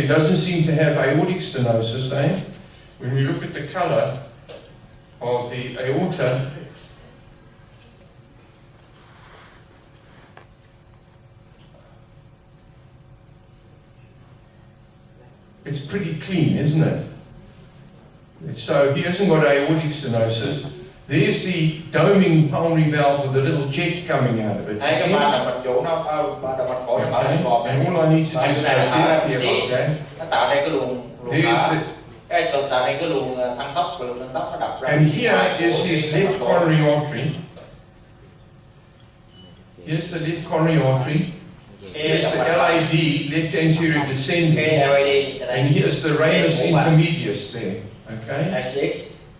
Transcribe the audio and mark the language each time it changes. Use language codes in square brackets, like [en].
[en] He doesn't seem to have aortic stenosis, When we look at the color of the aorta, it's pretty clean, isn't it? So he hasn't got aortic stenosis. There's the doming pulmonary valve with the little jet coming out of it. [vi] Thấy cái van động mạch chủ nó động mạch phổi nó mở lên vòm này. [en] And all I need to do is [vi] Cái này là hở ra một xí. [en] okay? [vi] Nó tạo ra cái luồng thở. Cái tạo ra cái luồng tăng tốc, nó đập ra. [en] And here is his left coronary artery. Here's the left coronary artery. Here's the LAD, left anterior descending. And here's the ramus intermedius there. Okay? A6.